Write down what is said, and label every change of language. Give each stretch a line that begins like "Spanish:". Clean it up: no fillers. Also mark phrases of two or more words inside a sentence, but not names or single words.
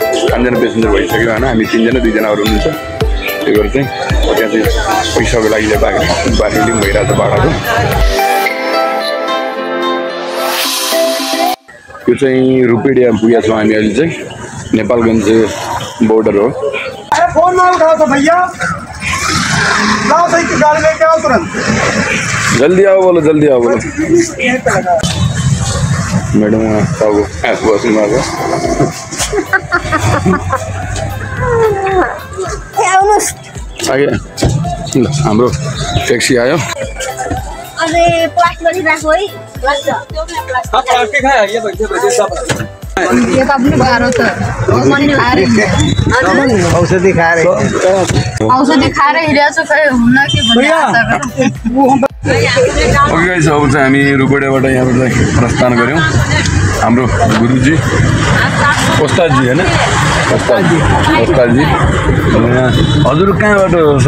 Nepali: 5 जना पेसेन्जर भइसक्यो होइन, हामी 3 जना 2 जना अरू हुनुहुन्छ। त्यही भएर चाहिँ त्यहाँ चाहिँ पैसाको लागि बार्गेनिङ भइरहेको छ भाडाको। यो चाहिँ रुपेडिया पुगेका छौँ हामी अहिले चाहिँ, नेपालगञ्ज बोर्डर हो।
Hindi: जल्दी आओ बोलो, जल्दी आओ बोलो।
Nepali: मैडम बस्नु भएको आगे ल हाम्रो ट्याक्सी आयो।
Hindi: अरे प्लास्टिक राखो है। प्लास्टिक है ये बच्चे सब ये तो अपने बाहर होता है। औषधि खा रहे
Nepali: हिँडेको खै हुन्न कि भन्ने आशा गरौँ।
English: okay guys,
Nepali: अब चाहिँ हामी रुपेडियाबाट यहाँबाट प्रस्थान गऱ्यौँ। हाम्रो गुरुजी ओस्तादजी होइन, ओस्तादजी हजुर कहाँबाट हो सर?